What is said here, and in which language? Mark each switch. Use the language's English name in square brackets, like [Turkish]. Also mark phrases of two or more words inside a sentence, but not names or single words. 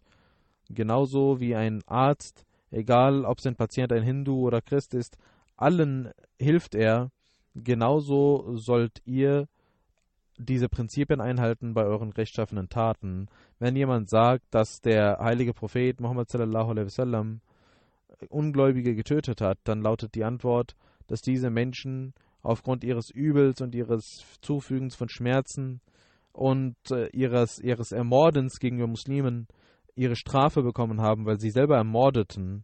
[German] Genauso wie ein Arzt, egal ob sein Patient ein Hindu oder Christ ist, allen hilft er. Genauso sollt ihr diese Prinzipien einhalten bei euren rechtschaffenen Taten. Wenn jemand sagt, dass der heilige Prophet Muhammad [Arabic] صلى الله عليه وسلم [German] Ungläubige getötet hat, dann lautet die Antwort, dass diese Menschen aufgrund ihres Übels und ihres Zufügens von Schmerzen und ihres Ermordens gegenüber Muslimen ihre Strafe bekommen haben, weil sie selber ermordeten.